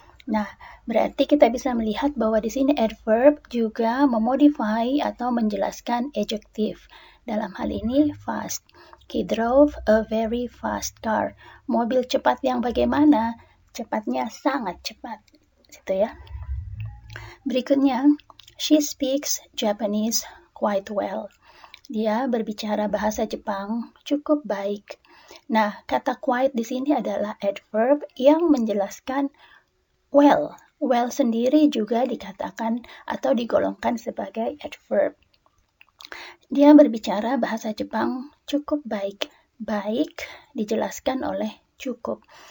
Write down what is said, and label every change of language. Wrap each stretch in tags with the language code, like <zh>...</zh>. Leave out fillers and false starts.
<id>Nah, berarti kita bisa melihat bahwa di sini adverb juga memodify atau menjelaskan adjektif. Dalam hal ini</id> <en>fast. He drove a very fast car.</en> <id>Mobil cepat yang bagaimana? Cepatnya sangat cepat. Situ ya. Berikutnya,</id> <en>she speaks Japanese quite well.</en> <id>Dia berbicara bahasa Jepang cukup baik. Nah, kata quite di sini adalah adverb yang menjelaskan well. Well sendiri juga dikatakan atau digolongkan sebagai adverb. Dia berbicara bahasa Jepang cukup baik. Baik dijelaskan oleh cukup.</id>